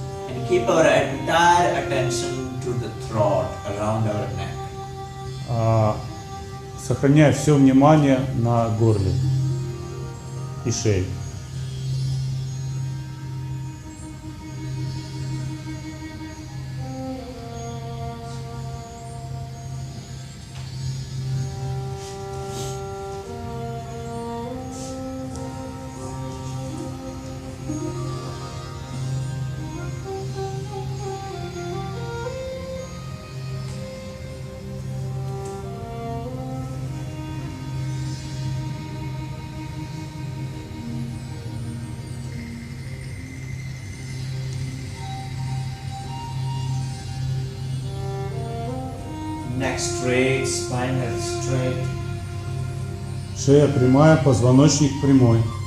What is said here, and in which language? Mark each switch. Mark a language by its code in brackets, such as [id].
[en] And keep our entire attention to the throat, around our neck. [ru] Сохраняя все внимание на горле и шее. [en] Neck straight, spine straight. [ru] Шея прямая, позвоночник прямой.